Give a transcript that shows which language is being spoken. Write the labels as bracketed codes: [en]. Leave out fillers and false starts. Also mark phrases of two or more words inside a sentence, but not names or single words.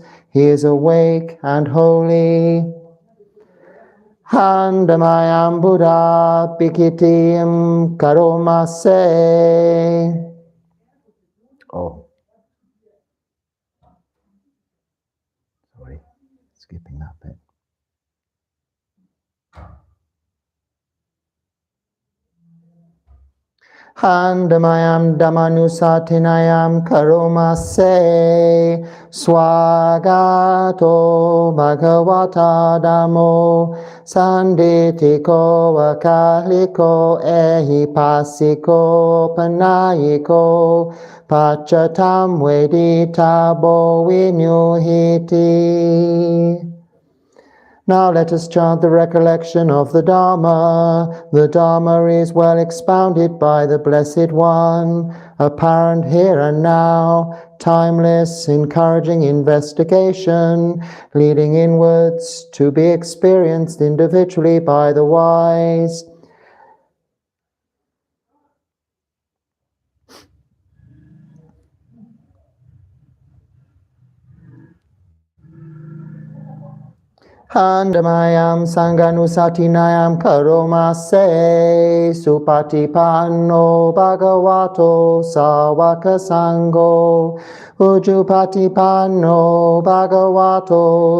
[en] He is awake and holy. [pi] Handamayam Buddha Bhikkitiam Karomase. [en] Oh. Sorry, skipping that bit. [pi] Handamayam dhammanusatinayam karomase. Swagato bhagavata dhammo sanditiko vakaliko ehipasiko panayiko pachatam veditabo vinyuhiti. [en] Now let us chant the recollection of the Dharma. The Dharma is well expounded by the Blessed One, apparent here and now, timeless, encouraging investigation, leading inwards to be experienced individually by the wise. [pi] Handamayam sanganusatinayam karomase supatipanno bhagavato sawaka sangho ujupatipanno bhagavato